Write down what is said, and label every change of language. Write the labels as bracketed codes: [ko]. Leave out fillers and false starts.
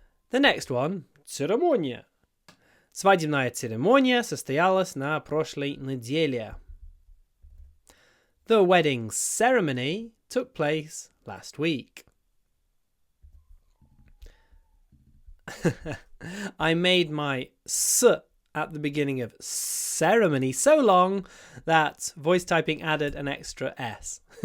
[en] The next one, церемония. [ru] Свадебная церемония состоялась на прошлой неделе. [en] The wedding ceremony took place last week. I made my s at the beginning of ceremony so long that voice typing added an extra s.